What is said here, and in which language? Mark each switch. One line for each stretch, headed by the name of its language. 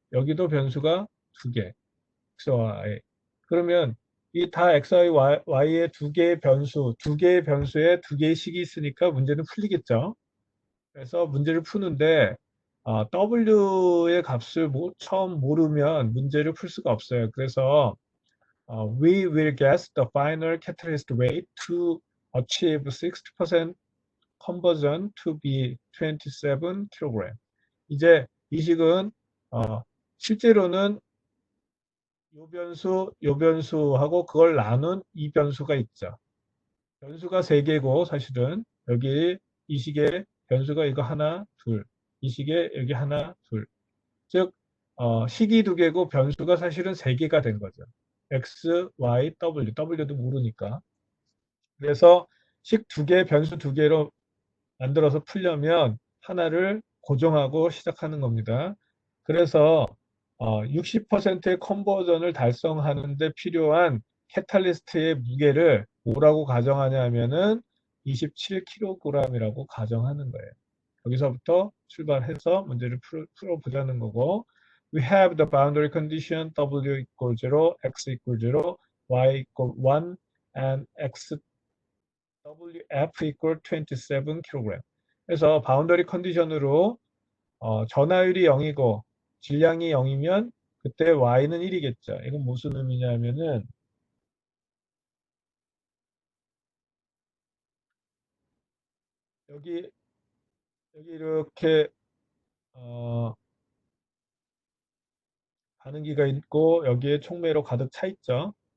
Korean: 여기도 변수가 두 개, x와 y. 그러면 이 다 x와 y의 두 개의 변수, 두 개의 변수에 두 개의 식이 있으니까 문제는 풀리겠죠. 그래서 문제를 푸는데 w의 값을 처음 모르면 문제를 풀 수가 없어요. 그래서
English: we will guess the final catalyst rate to achieve 60% conversion to be 27kg.
Korean: 이제 이 식은 실제로는 요 변수하고 그걸 나눈 이 변수가 있죠. 변수가 세 개고 사실은 여기 이 식의 변수가 이거 하나, 둘. 이 식에 여기 하나, 둘. 즉 식이 두 개고 변수가 사실은 세 개가 된 거죠. x, y, w. w도 모르니까. 그래서 식 두 개, 변수 두 개로 만들어서 풀려면 하나를 고정하고 시작하는 겁니다. 그래서 60%의 컨버전을 달성하는 데 필요한 캐탈리스트의 무게를 뭐라고 가정하냐 하면은 27kg이라고 가정하는 거예요. 여기서부터 출발해서 문제를 풀어보자는 거고
English: We have the boundary condition W equals 0, X equals 0, Y equals 1, and X WF equal 27kg.
Korean: 그래서 바운더리 컨디션으로 전하율이 0이고 질량이 0이면 그때 Y는 1이겠죠. 이건 무슨 의미냐면은 여기 이렇게 어, 반응기가 있고 여기에 촉매로 가득 차 있죠.